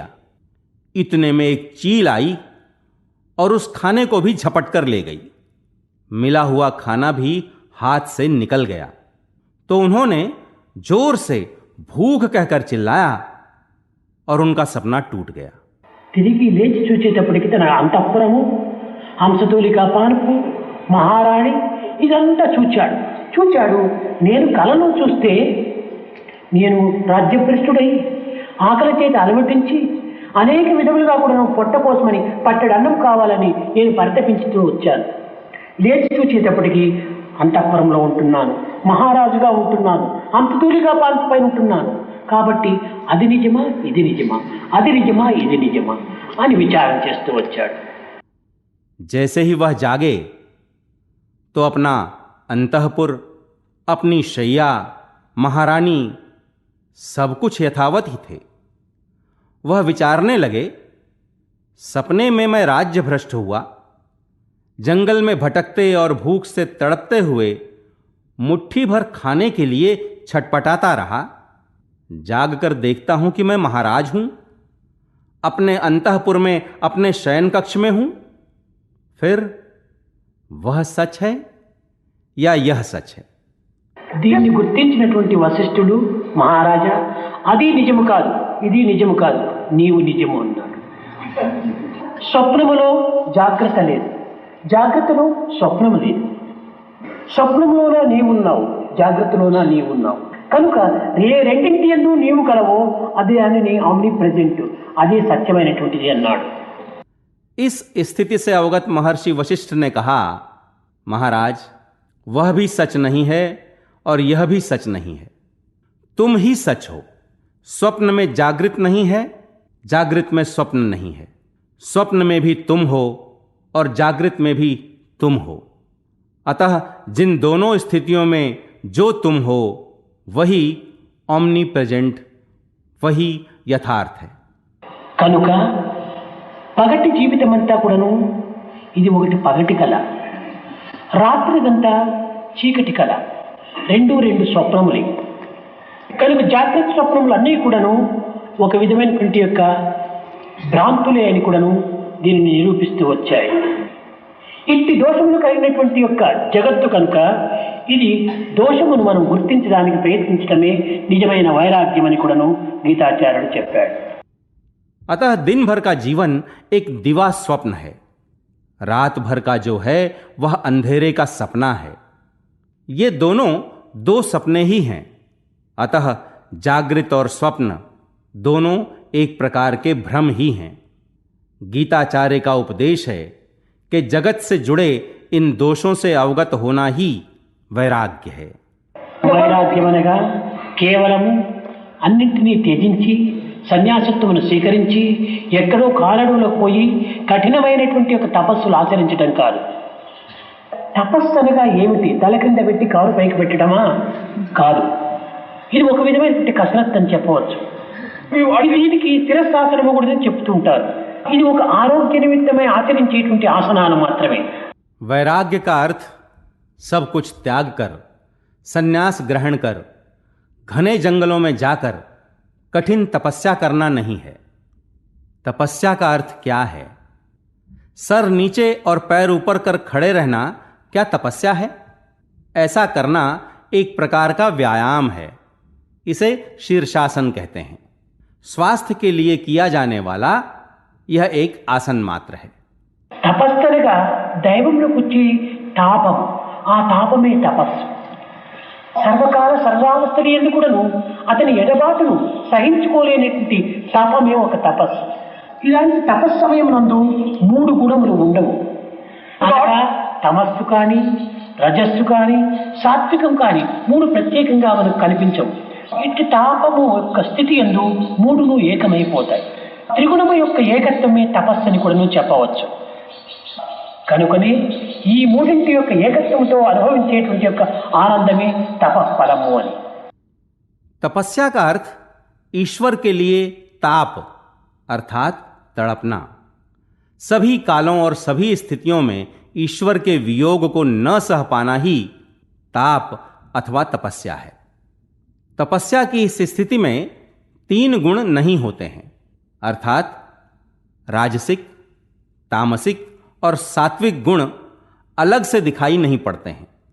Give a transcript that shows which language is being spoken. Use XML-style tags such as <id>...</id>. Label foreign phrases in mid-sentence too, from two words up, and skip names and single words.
<hi>इतने में एक चील आई और उस खाने को भी झपट कर ले गई। मिला हुआ खाना भी हाथ से निकल गया तो उन्होंने जोर से भूख कहकर चिल्लाया और उनका सपना टूट गया।</hi> <te>తిరిగి లేచి చూచేటప్పటికి తన అంతఃపురము, హంసతూలికా పాన్పు, మహారాణి ఇదంతా చూచాడు. నేను కలను చూస్తే నేను రాజ్యభ్రష్టుడై ఆకలి చేత అలమటించి అనేక విధములుగా కూడా పొట్ట కోసమని పట్టెడు అన్నం కావాలని నేను పరితపించుతూ వచ్చాను. లేచి చూచేటప్పటికి అంతఃపురంలో ఉంటున్నాను, మహారాజుగా ఉంటున్నాను, హంసతూలికా పాన్పు పైన ఉంటున్నాను. కాబట్టి అది నిజమా ఇది నిజమా, అది నిజమా ఇది నిజమా అని విచారం చేస్తూ వచ్చాడు.</te> <hi>जैसे ही वह जागे तो अपना अंतःपुर, अपनी शैया, महारानी सब कुछ यथावत ही थे। वह विचारने लगे, सपने में मैं राज्य भ्रष्ट हुआ, जंगल में भटकते और भूख से तड़पते हुए मुट्ठी भर खाने के लिए छटपटाता रहा। जागकर देखता हूं कि मैं महाराज हूं, अपने अंतःपुर में अपने शयन कक्ष में हूं। फिर वह सच है या यह सच है?</hi> <te>దీన్ని గుర్తించినటువంటి వశిష్ఠుడు, మహారాజా అది నిజము కాదు, ఇది నిజము కాదు, నీవు నిజము అన్నాడు. స్వప్నములో జాగ్రత్త లేదు, జాగ్రత్తలో స్వప్నము లేదు. స్వప్నంలోనా నీవున్నావు, జాగ్రత్తలోనా నీవున్నావు. కనుక రెండింటి యందు నీవు కలవో అదే అని</te> <en>omni present,</en> <te>అదే సత్యమైనటువంటిది అన్నాడు.</te> <hi>इस स्थिति से अवगत महर्षि वशिष्ठ ने कहा, महाराज, वह भी सच नहीं है और यह भी सच नहीं है। तुम ही सच हो। स्वप्न में जागृत नहीं है, जागृत में स्वप्न नहीं है। स्वप्न में भी तुम हो और जागृत में भी तुम हो। अतः जिन दोनों स्थितियों में जो तुम हो वही</hi> <en>omni present,</en> <hi>वही यथार्थ है।</hi> <te>కనుక పగటి జీవితం అంతా కూడాను ఇది ఒకటి పగటి కళ, రాత్రిదంతా చీకటి కళ, రెండు రెండు స్వప్నములే. కనుక జాగ్రత్త స్వప్నములు అన్నీ కూడాను ఒక విధమైనటువంటి యొక్క భ్రాంతులే అని కూడాను దీనిని నిరూపిస్తూ వచ్చాయి. ఇట్టి దోషములు కలిగినటువంటి యొక్క జగత్తు కనుక ఇది దోషమును మనం గుర్తించడానికి ప్రయత్నించడమే నిజమైన వైరాగ్యం అని కూడాను గీతాచార్యుడు చెప్పాడు.</te> <hi>अतः दिन भर का जीवन एक दिवा स्वप्न है, रात भर का जो है वह अंधेरे का सपना है। ये दोनों दो सपने ही हैं। अतः जागृत और स्वप्न दोनों एक प्रकार के भ्रम ही हैं। गीताचार्य का उपदेश है कि जगत से जुड़े इन दोषों से अवगत होना ही वैराग्य है।</hi> <te>వైరాగ్యం అనగా కేవలం అన్నింటినీ త్యజించి సన్యాసత్వమును స్వీకరించి ఎక్కడో కాలడులోకి పోయి కఠినమైనటువంటి ఒక తపస్సులు ఆచరించడం కాదు. తపస్సు అనగా ఏమిటి? తల కింద పెట్టి కారు పైకి పెట్టడమా? కాదు. ఇది ఒక విధమైనటువంటి కసరత్ అని చెప్పవచ్చు. దీనికి శిరస్సాసనము కూడా చెప్తూ ఉంటారు. ఇది ఒక ఆరోగ్య నిమిత్తమై ఆచరించేటువంటి ఆసనాలు మాత్రమే.</te> <hi>वैराग्य का अर्थ सब कुछ त्याग कर, संन्यास ग्रहण कर, घने जंगलों में जाकर कठिन तपस्या करना नहीं है। तपस्या का अर्थ क्या है? सर नीचे और पैर ऊपर कर खड़े रहना क्या तपस्या है? ऐसा करना एक प्रकार का व्यायाम है। इसे शीर्षासन कहते हैं। स्वास्थ्य के लिए किया जाने वाला यह एक आसन मात्र है।</hi> <te>తపస్సుగా దైవంలో కూర్చి తాపం, ఆ తాపమే తపస్సు. సర్వకాల సర్వావస్థలు ఎందుకు కూడాను అతని ఎడబాటును సహించుకోలేనటువంటి తాపమే ఒక తపస్సు. ఇలాంటి తపస్సు సమయం నందు మూడు గుణములు ఉండవు. అనగా తమస్సు కానీ, రజస్సు కానీ, సాత్వికం కానీ మూడు ప్రత్యేకంగా మనకు కనిపించవు. ఇట్టి తాపము యొక్క స్థితి యందు మూడును ఏకమైపోతాయి. త్రిగుణము యొక్క ఏకత్వమే తపస్సు అని కూడాను చెప్పవచ్చు. కనుకనే ఈ మూడింటి యొక్క ఏకత్వంతో అనుభవించేటువంటి యొక్క ఆనందమే తపఫలము అని.</te> <hi>तपस्या का अर्थ ईश्वर के लिए ताप अर्थात तड़पना। सभी कालों और सभी स्थितियों में ईश्वर के वियोग को न सह पाना ही ताप अथवा तपस्या है। तपस्या की इस स्थिति में तीन गुण नहीं होते हैं, अर्थात राजसिक, तामसिक और सात्विक गुण अलग से दिखाई नहीं पड़ते हैं।</hi>